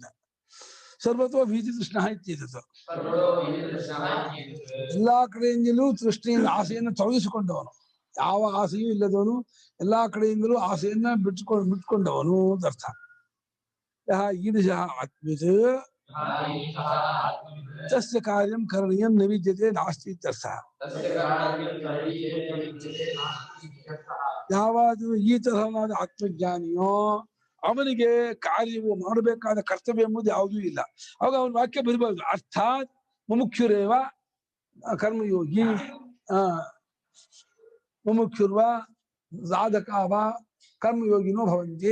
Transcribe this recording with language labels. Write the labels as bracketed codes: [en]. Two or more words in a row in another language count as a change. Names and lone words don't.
[sa] ಸರ್ವತೋ ಭೀತಿ ತೃಷ್ಣ ಇತ್ಯೇತತ್. [kn] ಎಲ್ಲಾ ಕಡೆಯಿಂದಲೂ ತೃಷ್ಣೆಯನ್ನು ಆಸೆಯನ್ನು ತೊಲಗಿಸಿಕೊಂಡವನು, ಯಾವ ಆಸೆಯೂ ಇಲ್ಲದವನು, ಎಲ್ಲಾ ಕಡೆಯಿಂದಲೂ ಆಸೆಯನ್ನ ಬಿಟ್ಕೊಂಡವನು ಅಂತ ಅರ್ಥ. [sa] ಈದೃಶಃ ಆತ್ಮಿತ್ ತಸ್ಯ ಕಾರ್ಯಂ ಕರಣೀಯಂ ನ ವಿದ್ಯತೆ ನಾಸ್ತಿ ಇತ್ಯರ್ಥ. [kn] ಯಾವಾದರೂ ಈ ತರಹವಾದ ಆತ್ಮಜ್ಞಾನಿಯೋ ಅವನಿಗೆ ಕಾರ್ಯವು ಮಾಡಬೇಕಾದ ಕರ್ತವ್ಯ ಎಂಬುದು ಯಾವುದೂ ಇಲ್ಲ. ಅವಾಗ ಅವನ ವಾಕ್ಯ ಬರಬಾರದು. [sa] ಅರ್ಥಾತ್ ಮುಮುಕ್ಷುರೇವ ಕರ್ಮಯೋಗಿ ಮುಮುಕ್ಷುರ್ವ ಸಾಧಕಾವ ಕರ್ಮಯೋಗಿನೋ ಭವಂತಿ.